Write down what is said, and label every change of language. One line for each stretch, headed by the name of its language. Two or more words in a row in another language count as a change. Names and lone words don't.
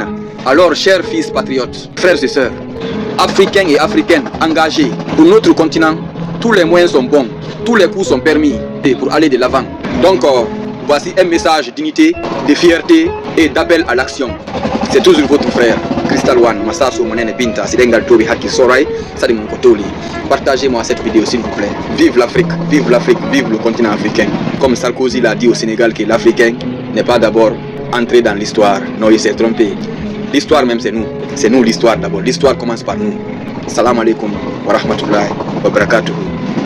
French: Alors, chers fils patriotes, frères et sœurs, Africains et Africaines engagés pour notre continent, tous les moyens sont bons, tous les coups sont permis pour aller de l'avant. Donc, voici un message de dignité, de fierté et d'appel à l'action. C'est toujours votre frère, Crystal One, Massaso Monene Binta, Sidengal Tobi Haki Sorai, Sadim Kotoli. Partagez-moi cette vidéo s'il vous plaît. Vive l'Afrique, vive l'Afrique, vive le continent africain. Comme Sarkozy l'a dit au Sénégal que l'Africain n'est pas d'abord entré dans l'histoire. Non, il s'est trompé. L'histoire même c'est nous. C'est nous l'histoire d'abord. L'histoire commence par nous.
Arabic: سلام عليكم ورحمة الله وبركاته.